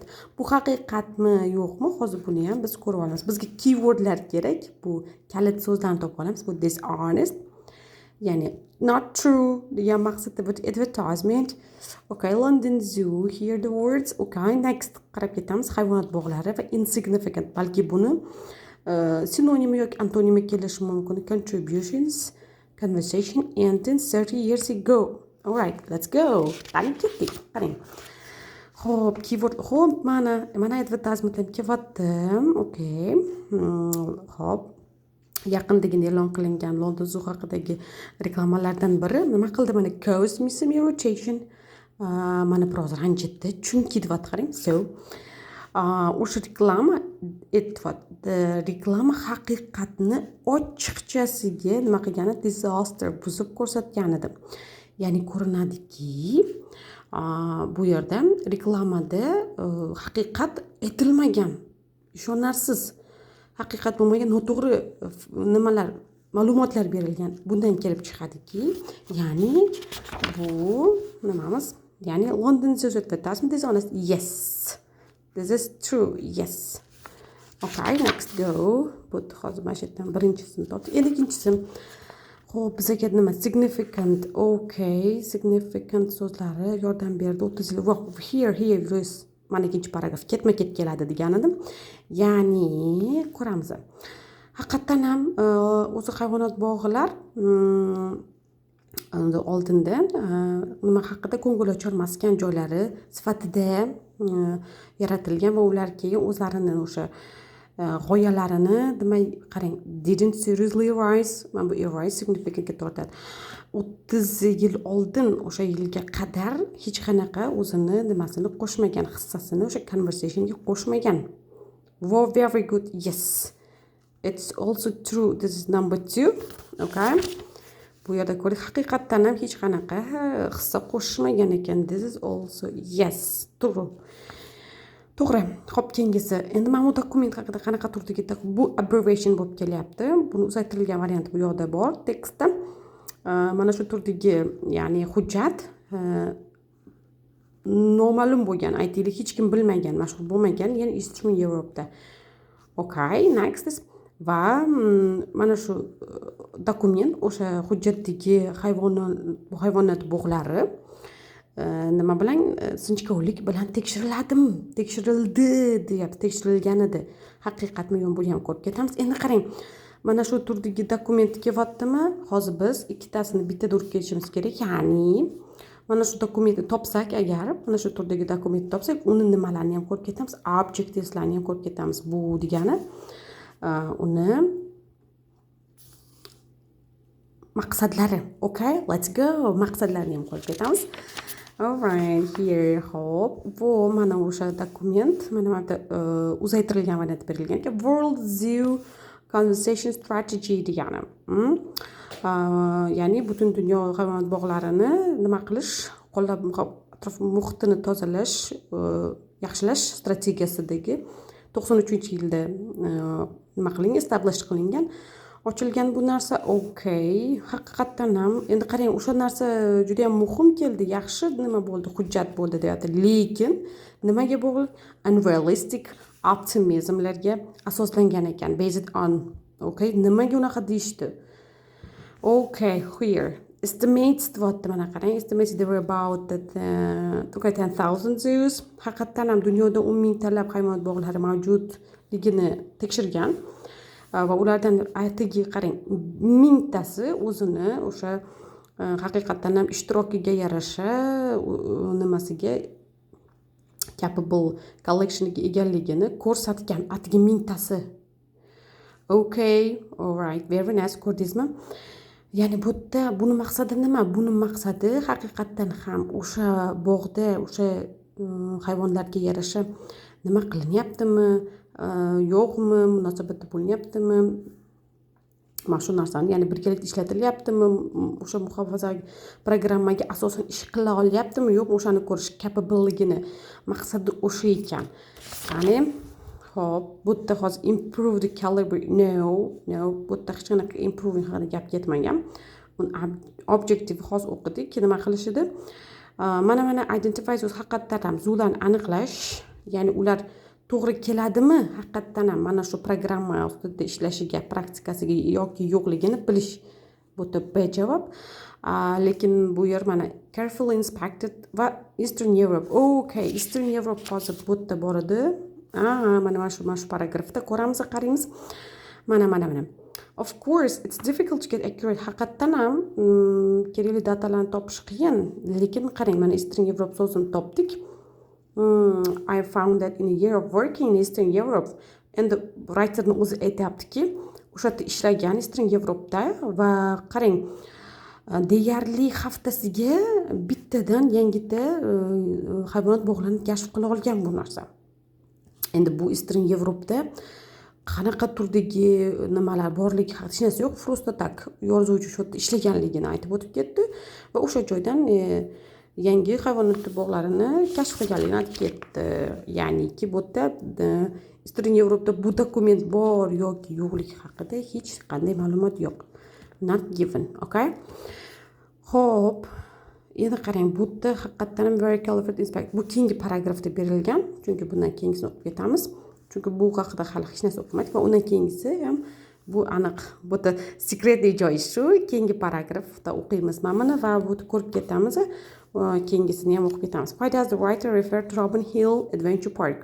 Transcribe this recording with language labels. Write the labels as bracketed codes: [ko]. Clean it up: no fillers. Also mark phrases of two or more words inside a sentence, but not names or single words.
[uz] Bu haqiqatmi, yo'qmi? Hozir buni ham biz ko'rib olamiz. Bizga keywordlar kerak. Bu kalit so'zlarni topib olamiz. Bu dishonest, ya'ni [en] not true [uz] degan maqsadda bu advertisement. [en] Okay, London Zoo, here the words. Okay, next [uz] qarab ketamiz. Hayvonot bog'lari va insignificant, balki buni sinonimi yoki antonimi kelishi mumkin. [en] Contributions, conversation ended 30 years ago. All right, let's go. [uz] Ketdik. Qarang. Xo'p, keyword. Xo'p, mana advertisementlar kelyapti. Okay. Xo'p. Yaqindagina e'lon qilingan London Zoo haqidagi reklamalardan biri nima qildi? [en] Mana caused me some irritation. [uz] Mana biroz ranjitdi. Chunki deb qarang. So, o'sha reklama haqiqatni ochiqchasiga nima qilgani, disaster, buzib ko'rsatgan edi. Ya'ni ko'rinadiki, bu yerda reklamada haqiqat aytilmagan, ishonarsiz, haqiqat bo'lmagan noto'g'ri ma'lumotlar berilgan. Bundan kelib chiqadiki, ya'ni bu nimamiz? [en] Ya'ni London Zoo advertisement is honest. Yes. This is true. Yes. Okay, next go. [uz] Bu hozir mana shu yerdan birinchisini topdik. Endi ikkinchisi. Xo'p, bizga nima? Significant. [en] Okay, significant [uz] so'zlari yordam berdi. 30 yil. [en] Here is [uz] mana ikkinchi paragraf ketma-ket keladi degan edim. Ya'ni ko'ramiz. Haqiqatan ham o'zi hayvonot bog'lar oldinda nima haqida ko'ngilochar maskan joylari sifatida yaratilgan va ular keyin o'zlarini o'sha g'oyalarini qarang, [en] didn't seriously rise. [uz] Mana bu [en] rise significantga [uz] tortadi. 30 yil oldin o'sha yilga qadar hech qanaqa o'zini nimasini qo'shmagan, hissasini o'sha conversationga qo'shmagan. [en] Wow, very good. Yes. It's also true. This is number 2. Okay. [uz] Bu yerda ko'rik, haqiqatdan ham hech qanaqa hissa qo'shmagan ekan. [en] This is also yes, true. [uz] To'g'ri. Xo'p, keyingisi. Endi mana bu dokument haqida qanaqa turdagi, bu abbreviation bo'lib kelyapti. Buni uzaytirilgan varianti bu yoqda bor tekstda. Mana shu turdagi, ya'ni hujjat noma'lum bo'lgan, aytaylik, hech kim bilmagan, mashhur bo'lmagan, ya'ni Eastern Europe'da. [en] Okay, next is [uz] va mana shu dokument o'sha hujjatdagi hayvonot bog'lari nima bilan, sinchkovlik bilan tekshirildi deyapti, tekshirilgan edi. Haqiqatmi yo'qmi buni ham ko'rib ketamiz. Endi qarang, mana shu turdagi dokument kelyaptimi? Hozir biz ikkitasini bittada urib ketishimiz kerak. Ya'ni mana shu dokumentni topsak agar, mana shu turdagi dokumentni topsak, uni nimalarni ham ko'rib ketamiz, objectiveslarni ham ko'rib ketamiz. Bu degani uni maqsadlari. [en] Okay, let's go. [uz] Maqsadlarni ham ko'rib ketamiz. [en] All right, here, [uz] hop. Bu mana o'sha dokument, mana uzaytirilgan variantda berilgan ekan. World Zoo Conservation Strategy degani. Ya'ni butun dunyo hayvonot bog'larini nima qilish, qo'llab atrof muhitini tozalash, yaxshilash strategiyasidagi 93-yilda nima qilingan, establish qilingan, ochilgan bu narsa. Okey, haqiqatdan ham endi qarang, o'sha narsa juda ham muhim keldi, yaxshi nima bo'ldi, hujjat bo'ldi deyapti, lekin nimaga bog'liq? [en] Unrealistic optimismlarga [uz] asoslangan ekan, [en] based on. [uz] Okay, nimaga unaqa deyishdi? [en] Okay, here estimates [uz] deyapti, mana qarang, [en] estimates there were about 10,000 zoos. [uz] Haqiqatdan ham dunyoda 10,000 talab hayvonot bog'lari mavjudligini tekshirgan va ulardan aytigi qarang, 1000tasi o'zini o'sha haqiqatdan ham ishtirokiga yarasha nimasiga [en] capable collectionga [uz] egaligini ko'rsatgan, atigi 1000tasi. [en] Okay, alright, very nice, [uz] ko'rdingizmi? Ya'ni bu yerda buni maqsadi nima? Buni maqsadi haqiqatdan ham o'sha bog'da o'sha hayvonlarga yarasha nima qilinyaptimi, yo'qmi, munosabatda bo'lyaptimi? Mana shu narsani, ya'ni birgalikda ishlatilyaptimi, o'sha muhofaza programmaga asosan ish qila olyaptimi, yo'qmi, o'shani ko'rish capableligini maqsadi o'sha ekan. Ya'ni hop, bu yerda hozir [en] improve the caliber, no, [uz] bu yerda hech qanaqa improving haqida gap ketmagan. Objective hozir o'qidik, nima qilishidi? Mana [en] identify zoos, [uz] haqiqatdan ham zo'larni aniqlash, ya'ni ular to'g'ri keladimi haqiqatdan ham mana shu programma ustida ishlashiga, praktikasiga yoki yo'qligini bilish. Bu yerda B javob. Lekin bu yer mana [en] carefully inspected [uz] va Eastern Europe. Okay, Eastern Europe hozir bu yerda bor edi. Mana shu paragrafda ko'ramiz, qaraymiz. Mana. [en] Of course, it's difficult to get accurate. [uz] Haqiqatdan ham kerakli datalarni topish qiyin. Lekin qarang, mana Eastern Europe so'zini topdik. [en] I found that in a year of working in Eastern Europe, [uz] endi writerni o'zi aytayaptiki, o'sha yerda ishlagan Eastern Europe'da va qarang, deyarli haftasiga bittadan yangita hayvonot bog'larini kashf qila olgan bu narsa. Endi bu Eastern Europe'da qanaqa turdagi nimalar borligi haqida hech narsa yo'q, [ru] просто так [uz] yozuvchi shu yerda ishlaganligini aytib o'tib ketdi va o'sha joydan yangi hayvonot bog'larini kashf qilganligini aytib ketdi. Ya'niki bu yerda Eastern Europe'da bu dokument bor yoki yo'qligi haqida hech qanday ma'lumot yo'q. [en] Not given, [uz] okay? Xo'p, endi qarang, bu yerda haqiqatdan ham [en] very careful inspect. [uz] Bu keyingi paragrafda berilgan, chunki bundan keyingisini o'qib ketamiz. Chunki bu haqida hali hech narsa o'qimadik va undan keyingisi ham bu aniq. Bu yerda secretli joy shu, keyingi paragrafda o'qiymiz mana va bu ko'rib ketamiz. Keyingisini ham o'qib ketamiz. [en] Why does the writer refer to Robin Hill Adventure Park?